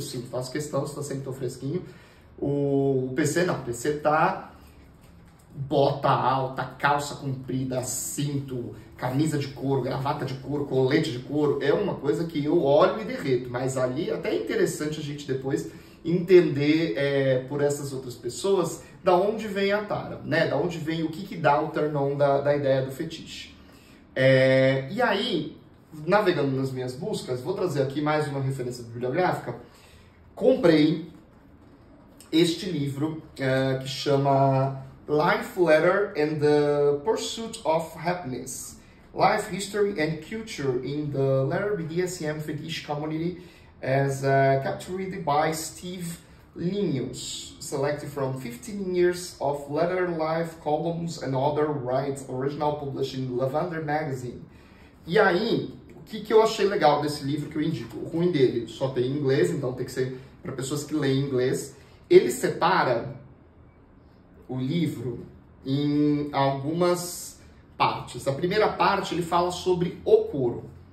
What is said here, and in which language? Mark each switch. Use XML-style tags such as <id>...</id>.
<pt>Sim, faço questão, você tá sempre tão fresquinho. O PC não, o PC tá bota alta, calça comprida, cinto, camisa de couro, gravata de couro, colete de couro, é uma coisa que eu olho e derreto, mas ali até é interessante a gente depois entender por essas outras pessoas da onde vem a tara, né? Da onde vem o que dá o turn-on da ideia do fetiche. E aí, navegando nas minhas buscas, vou trazer aqui mais uma referência bibliográfica. Comprei este livro que chama</pt> <en>Life Letter and the Pursuit of Happiness, Life History and Culture in the Letter BDSM Fetish Community as captured by Steve Linus, selected from 15 years of letter life columns and other writes, original published in Lavender Magazine.</en> <pt>E aí, o que eu achei legal desse livro que eu indico? O ruim dele só tem em inglês, então tem que ser para pessoas que leem inglês. Ele separa o livro em algumas partes. A primeira parte ele fala sobre o couro.</pt>